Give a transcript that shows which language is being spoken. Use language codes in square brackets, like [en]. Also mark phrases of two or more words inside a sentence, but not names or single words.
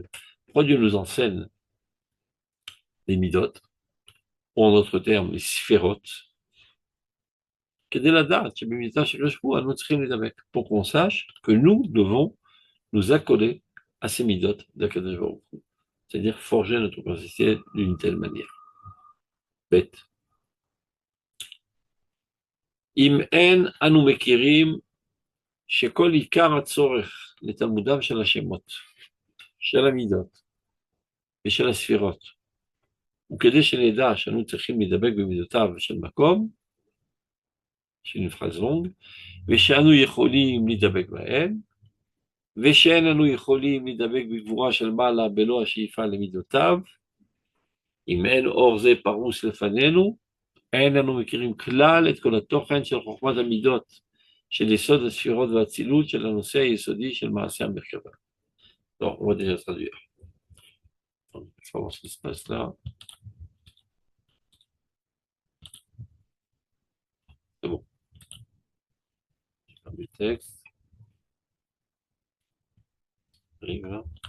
[fr] Pourquoi Dieu nous enseigne les Midot, ou en d'autres termes, les Sphérot, pour qu'on sache que nous devons nous accoler à ces Midot d' [he] הקדוש ברוך הוא, [fr] c'est-à-dire forger notre personnalité d'une telle manière. [he] Bête. אם אין אנו מכירים שכל עיקר הצורך לתלמודם של השמות, של המידות ושל הספירות, וכדי שנדע שאנו צריכים להידבק במידותיו של מקום, של פרז לונג, ושאנו יכולים להידבק בהן, ושאין אנו יכולים להידבק בגבורה של מעלה בלא השאיפה למידותיו, אם אין אור זה פרוס לפנינו, אין אנו מכירים כלל את כל התוכן של חוכמת המידות, של יסוד הספירות והאצילות של הנושא היסודי של מעשה המרכבה. [fr] Donc, on va déjà traduire. Donc, il faut voir ce qui se passe là. C'est bon. Je ferme le texte. Arrive là.